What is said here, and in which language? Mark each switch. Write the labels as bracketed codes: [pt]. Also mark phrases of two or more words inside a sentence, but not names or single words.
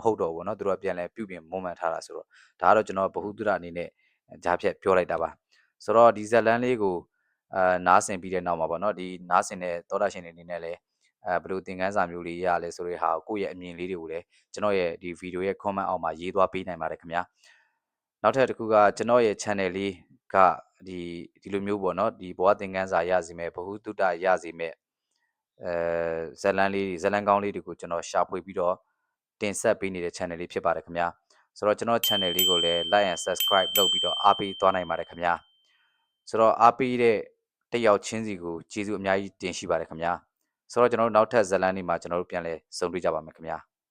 [my] ဟုတ်တော့ဘူးเนาะသူတို့ကပြန်လဲပြုပြင်မွမ်းမံထားတာဆိုတော့ဒါကတော့ကျွန်တော်ဗဟုသုတအနေနဲ့ဂျားဖြတ်ပြောလိုက်တာပါဆိုတော့ဒီဇက်လန်းလေးကိုနားဆင်ပြီးတဲ့နောက်မှာပေါ့เนาะဒီနားဆင်တဲ့သောတာရှင်တွေအနေနဲ့လည်းဘယ်လိုသင်ခန်းစာမျိုးလေးရလဲဆိုတဲ့ဟာကိုယ့်ရဲ့အမြင်လေးတွေကိုလည်းကျွန်တော်ရဲ့ဒီဗီဒီယိုရဲ့ comment အောက်မှာရေးသွားပေးနိုင်ပါတယ်ခင်ဗျာနောက်ထပ်တစ်ခုကကျွန်တော်ရဲ့ channel လေးကဒီလိုမျိုးပေါ့เนาะဒီဘဝသင်ခန်းစာရစီမဲ့ဗဟုသုတရစီမဲ့ ဇတ်လန်းကောင်းလေးတွေကိုကျွန်တော်ရှာဖွေပြီးတော့တင်ဆက်ပေးနေတဲ့ channel လေးဖြစ်ပါတယ်ခင်ဗျာဆိုတော့ကျွန်တော် channel လေးကိုလည်း [en] like and subscribe [my] လုပ်ပြီးတော့အားပေးသွားနိုင်ပါတယ်ခင်ဗျာဆိုတော့အားပေးတဲ့တစ်ယောက်ချင်းစီကိုကျေးဇူးအများကြီးတင်ရှိပါတယ်ခင်ဗျာဆိုတော့ကျွန်တော်တို့နောက်ထပ်ဇတ်လန်းတွေမှာကျွန်တော်တို့ပြန်လည်ဆုံတွေ့ကြပါမယ်ခင်ဗျာ